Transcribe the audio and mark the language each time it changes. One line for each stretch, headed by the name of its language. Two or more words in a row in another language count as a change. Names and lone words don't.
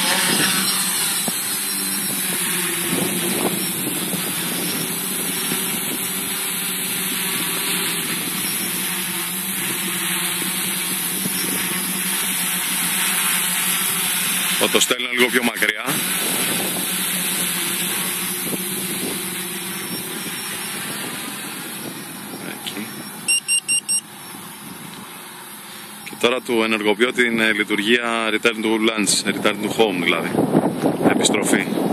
Greek: Θα το στέλνω λίγο πιο μακριά. Εκεί. Και τώρα του ενεργοποιώ την λειτουργία
English: return to lunch, return to home
Greek: δηλαδή, επιστροφή.